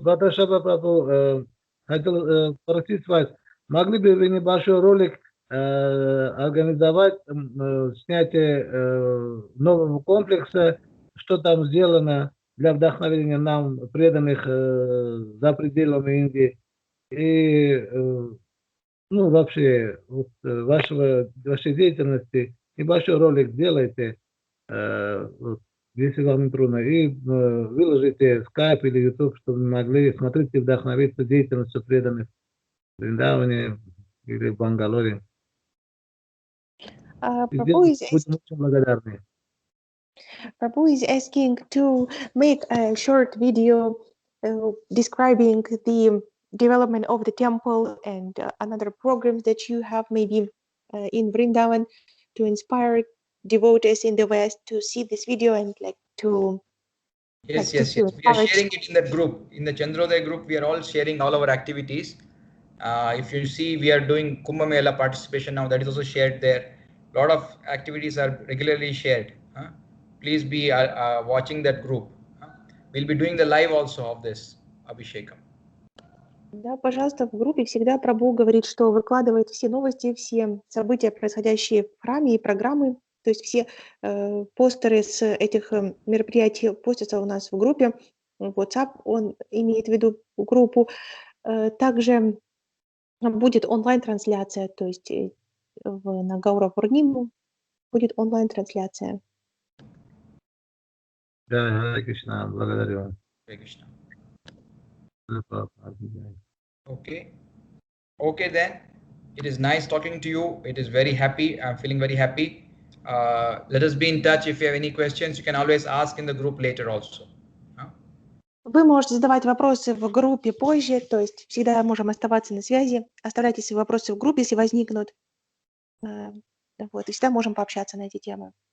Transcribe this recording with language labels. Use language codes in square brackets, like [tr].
[ru] Баташаба Прабху, хотел спросить вас, могли бы вы небольшой ролик организовать снятие нового комплекса, что там сделано для вдохновения нам, преданных за пределами Индии, и вообще вашей деятельности, небольшой ролик сделайте, если вам не трудно, и выложите в Skype или YouTube, чтобы мы могли смотреть и вдохновиться деятельностью преданных в Вриндаване или в Бангалоре. [en] Prabhu is asking to make a short video describing the development of the temple and another programs that you have maybe in Vrindavan to inspire devotees in the West to see this video and to Yes. We are sharing it in that group, in the Chandrodaya group. We are all sharing all our activities. If you see, we are doing Kumbh Mela participation now. That is also shared there. A lot of activities are regularly shared. Please be watching that group. we'll be doing the live also of this Abhishekam. [ru] Да, пожалуйста, в группе всегда Прабху говорит, что выкладывает все новости, все события, происходящие в храме и программы. То есть все постеры с этих мероприятий постятся у нас в группе. WhatsApp, он имеет в виду группу. Также будет онлайн-трансляция, то есть на Гаура Пурниму будет онлайн-трансляция. Да, Харе Кришна, благодарю вас. [en] Hare Krishna. [ru] Да. [en] Okay. Okay then. It is nice talking to you. It is very happy. I'm feeling very happy. Let us be in touch. If you have any questions, you can always ask in the group later also. [ru] Вы можете задавать вопросы в группе позже, то есть всегда можем оставаться на связи. Оставляйте свои вопросы в группе, если возникнут. Вот, и всегда можем пообщаться на эти темы.